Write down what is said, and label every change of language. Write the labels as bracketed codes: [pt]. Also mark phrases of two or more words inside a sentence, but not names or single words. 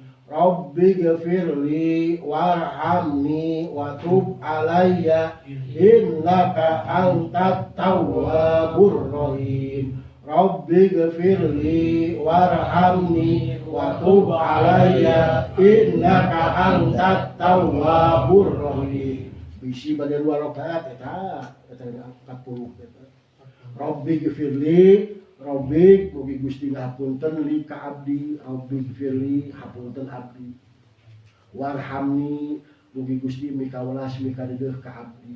[ar] رب اغفر لي وارحمني وتب علي إنك أنت التواب الرحيم. رب اغفر لي وارحمني وتب علي إنك أنت التواب الرحيم. [su] Bisi pada 2 rakaat eta 40 eta. [ar] رب اغفر لي, [su] Rabbi mugi Gusti ngapunten li ka abdi, [ar] رب اغفر لي [su] hapunten abdi. Warhamni mugi Gusti mikawelas mikadeudeuh ka abdi.